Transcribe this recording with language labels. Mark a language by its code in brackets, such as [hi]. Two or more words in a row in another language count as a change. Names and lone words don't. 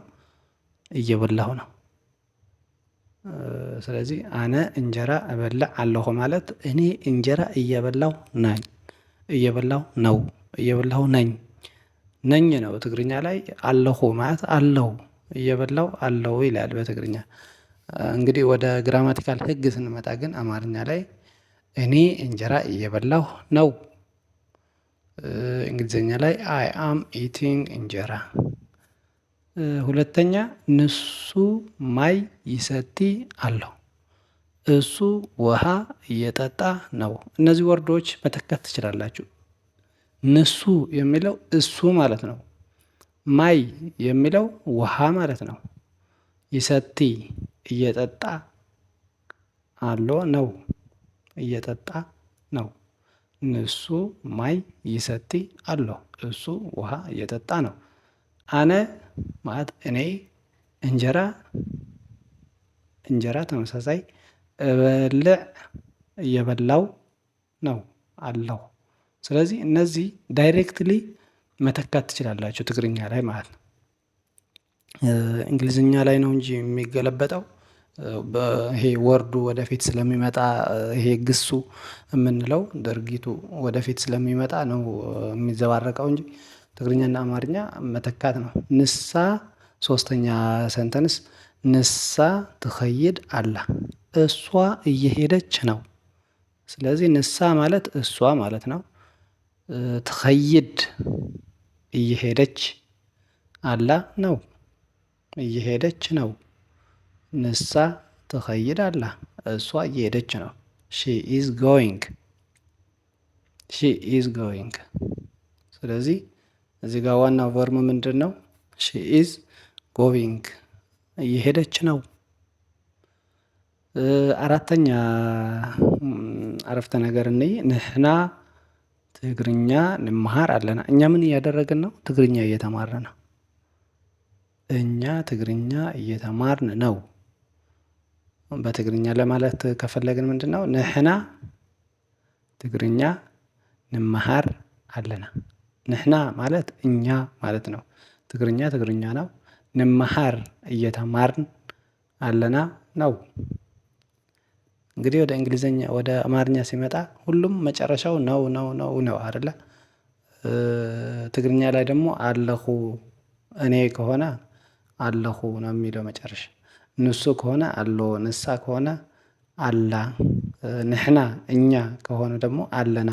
[am] እየበላሁ ነው። ስለዚህ [ti] አነ እንጀራ እበልዕ አለሁ [am] ማለት እኔ እንጀራ እየበላሁ ነኝ፣ እየበላሁ ነው፣ እየበላሁ ነኝ ነው። ትግርኛ ላይ አለሁ ማለት አለው፣ እየበላሁ አለው ይላል በትግርኛ። እንግዲህ ወደ ግራማቲካል ህግ ስንመጣ ግን አማርኛ ላይ እኔ እንጀራ እየበላሁ ነው። እንግሊዝኛ ላይ [en] I am eating [am] እንጀራ። ሁለተኛ [ti] ንሱ ማይ ይሰቲ አለው፣ [am] እሱ ውሃ እየጠጣ ነው። እነዚህ ወርዶች መተካት ትችላላችሁ። ንሱ የሚለው እሱ ማለት ነው። ማይ የሚለው ውሃ ማለት ነው። ይሰቲ እየጠጣ አሎ ነው፣ እየጠጣ ነው። [ti] ንሱ ማይ ይሰቲ አሎ፣ [am] እሱ ውሃ እየጠጣ ነው። አነ ማለት እኔ፣ እንጀራ ተመሳሳይ፣ እበልዕ እየበላው ነው አለው። ስለዚህ እነዚህ ዳይሬክትሊ መተካት ትችላላችሁ ትግርኛ ላይ ማለት ነው። እንግሊዝኛ ላይ ነው እንጂ የሚገለበጠው ይሄ ወርዱ ወደፊት ስለሚመጣ ይሄ ግሱ የምንለው ድርጊቱ ወደፊት ስለሚመጣ ነው የሚዘባረቀው እንጂ ትግርኛና አማርኛ መተካት ነው። ንሳ ሶስተኛ ሰንተንስ [ti] ንሳ ትኸይድ አላ [am] እሷ እየሄደች ነው። ስለዚህ ንሳ ማለት እሷ ማለት ነው። ትኸይድ እየሄደች አላ ነው እየሄደች ነው። [ti] ንሳ ትኸይድ አላ [am] እሷ እየሄደች ነው። [en] she is going she is going። [am] ስለዚህ እዚህ ጋር ዋናው ቨርም ምንድን ነው? [en] she is going [am] እየሄደች ነው። አራተኛ አረፍተ ነገር እንይ። [ti] ንሕና ትግርኛ ንምሃር አለና። [am] እኛ ምን እያደረግን ነው? ትግርኛ እየተማርን ነው። እኛ ትግርኛ እየተማርን ነው። በትግርኛ ለማለት ከፈለግን ምንድን ነው? [ti] ንሕና ትግርኛ ንምሃር አለና። [am] ንሕና ማለት እኛ ማለት ነው። ትግርኛ ትግርኛ ነው። ንምሃር እየተማርን አለና ነው። እንግዲህ ወደ እንግሊዘኛ ወደ አማርኛ ሲመጣ ሁሉም መጨረሻው ነው ነው ነው ነው አይደለ? ትግርኛ ላይ ደግሞ አለኹ እኔ ከሆነ አለኹ ነው የሚለው መጨረሻ። ንሱ ከሆነ አሎ፣ ንሳ ከሆነ አላ፣ ንሕና እኛ ከሆነ ደግሞ አለና